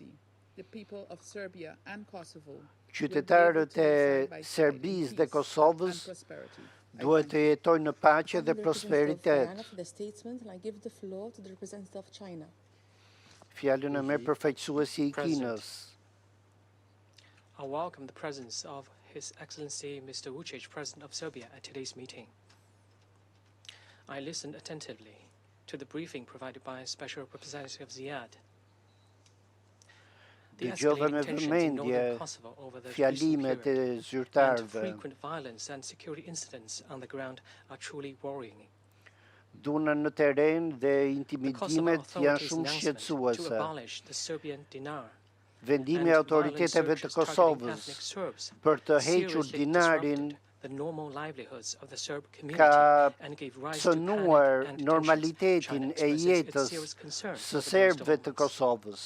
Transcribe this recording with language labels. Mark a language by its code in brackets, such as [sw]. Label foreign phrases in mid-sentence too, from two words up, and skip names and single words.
[sq] Qytetarët e Serbisë dhe Kosovës duhet të jetojnë në paqe dhe prosperitet. Fjalën e merr përfaqësuesi i Kinës. [en] I welcome the presence of His Excellency Mr. Vučić, President of Serbia, at today's meeting. I listened attentively to the briefing provided by Special Representative Ziad. [sq] Dëgjova me vëmendje fjalimet e zyrtarëve. [en] Frequent violence and security incidents on the ground are truly worrying. [sq] Dhuna në terren dhe intimidimet janë shumë shqetësuese. Vendimi i autoriteteve të Kosovës për të hequr dinarin ka cënuar normalitetin e jetës së serbëve të Kosovës.